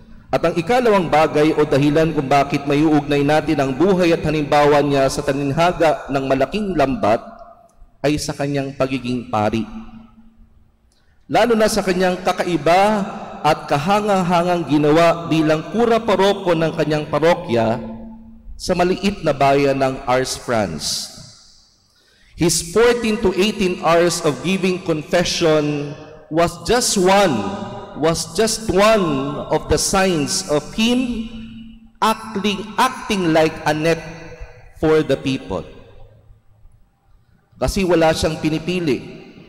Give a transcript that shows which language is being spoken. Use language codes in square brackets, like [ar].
[tl] At ang ikalawang bagay o dahilan kung bakit may uugnay natin ang buhay at halimbawa niya sa talinhaga ng malaking lambat ay sa kanyang pagiging pari. Lalo na sa kanyang kakaiba at kahangang-hangang ginawa bilang kura paroko ng kanyang parokya sa maliit na bayan ng Ars, France. [en] His 14 to 18 hours of giving confession was just one was just one of the signs of him acting like a net for the people. [tl] Kasi wala siyang pinipili.